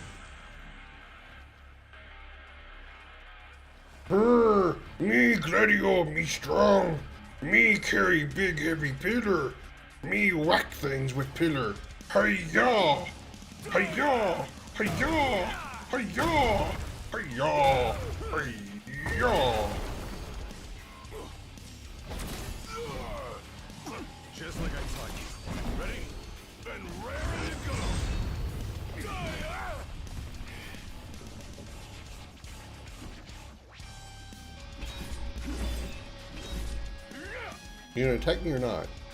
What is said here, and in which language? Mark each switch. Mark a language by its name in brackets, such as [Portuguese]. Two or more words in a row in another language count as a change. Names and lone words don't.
[English] Brr, me Gladio, me strong. Me carry big heavy pillar. Me whack things with pillar. Hi-ya! Hi-ya! Hi-ya! Hi-ya! Hi-ya! Hi-ya! Just like I taught you. Ready? And ready to go! You gonna attack me or not?